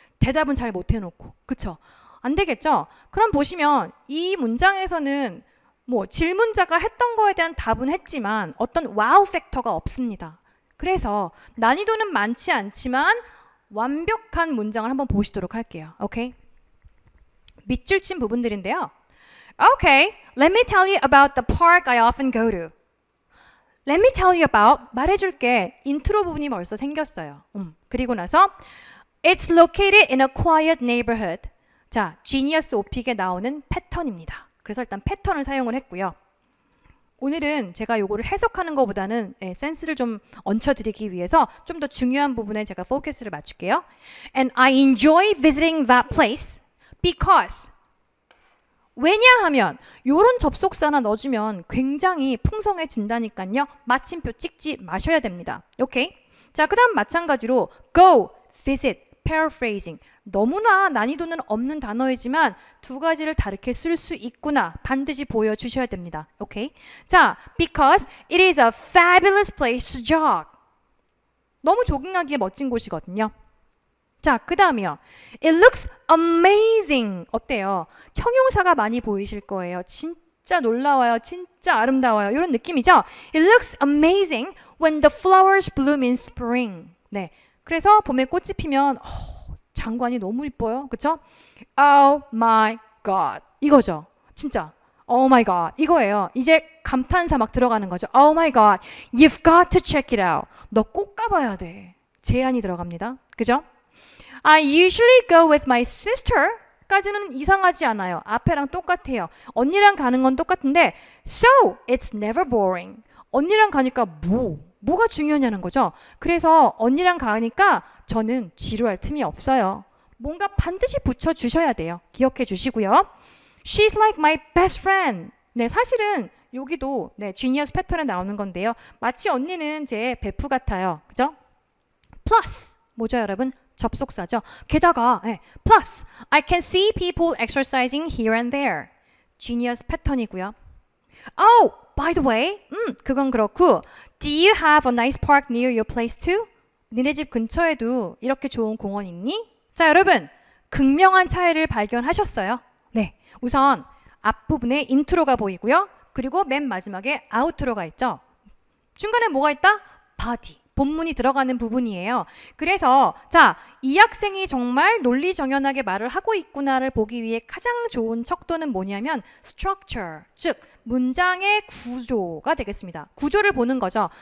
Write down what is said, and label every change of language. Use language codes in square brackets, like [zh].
[ko] 대답은 잘 못 해놓고. 그쵸? 안 되겠죠? 그럼 보시면 이 문장에서는 뭐 질문자가 했던 거에 대한 답은 했지만 어떤 와우 팩터가 없습니다. 그래서 난이도는 많지 않지만 완벽한 문장을 한번 보시도록 할게요. 오케이? 밑줄 친 부분들인데요. [en] Okay, let me tell you about the park I often go to. Let me tell you about, [ko] 말해줄게. 인트로 부분이 벌써 생겼어요. 그리고 나서 [en] It's located in a quiet neighborhood. [ko] 자, Genius 오픽에 나오는 패턴입니다. 그래서 일단 패턴을 사용을 했고요. 오늘은 제가 요거를 해석하는 것보다는 센스를 좀 얹혀드리기 위해서 좀 더 중요한 부분에 제가 포커스를 맞출게요. [en] And I enjoy visiting that place because [ko] 왜냐하면 요런 접속사나 넣어주면 굉장히 풍성해진다니까요. 마침표 찍지 마셔야 됩니다. 오케이? 자, 그 다음 마찬가지로 go, visit, paraphrasing. 너무나 난이도는 없는 단어이지만 두 가지를 다르게 쓸 수 있구나 반드시 보여주셔야 됩니다. 오케이? [en] 자, because it is a fabulous place to jog. [ko] 너무 조깅하기에 멋진 곳이거든요. 자, 그 다음이요. [en] It looks amazing. [ko] 어때요? 형용사가 많이 보이실 거예요. 진짜 놀라워요. 진짜 아름다워요. 이런 느낌이죠? [en] It looks amazing when the flowers bloom in spring. [ko] 네. 그래서 봄에 꽃이 피면 장관이 너무 이뻐요. 그쵸? [en] Oh my god. [ko] 이거죠. 진짜. Oh my god. 이거예요. 이제 감탄사 막 들어가는 거죠. [en] Oh my god. You've got to check it out. [ko] 너 꼭 가봐야 돼. 제안이 들어갑니다. 그죠? [en] I usually go with my sister. [ko] 까지는 이상하지 않아요. 앞에랑 똑같아요. 언니랑 가는 건 똑같은데 [en] So, it's never boring. [ko] 언니랑 가니까 뭐가 중요하냐는 거죠. 그래서 언니랑 가니까 저는 지루할 틈이 없어요. 뭔가 반드시 붙여주셔야 돼요. 기억해 주시고요. [en] She's like my best friend. [ko] 네, 사실은 여기도 네, Genius 패턴에 나오는 건데요. 마치 언니는 제 베프 같아요. 그죠? Plus, 뭐죠 여러분? 접속사죠. [en] 게다가 plus, I can see people exercising here and there. [ko] Genius 패턴이고요. [en] Oh, by the way, [ko] 그건 그렇고 [en] Do you have a nice park near your place too? [ko] 니네 집 근처에도 이렇게 좋은 공원 있니? 자, 여러분, 극명한 차이를 발견하셨어요? 네, 우선 앞부분에 인트로가 보이고요. 그리고 맨 마지막에 아우트로가 있죠. 중간에 뭐가 있다? body. 본문이 들어가는 부분이에요. 그래서 자, 이 학생이 정말 논리정연하게 말을 하고 있구나를 보기 위해 가장 좋은 척도는 뭐냐면 structure, 즉 문장의 구조가 되겠습니다. 구조를 보는 거죠.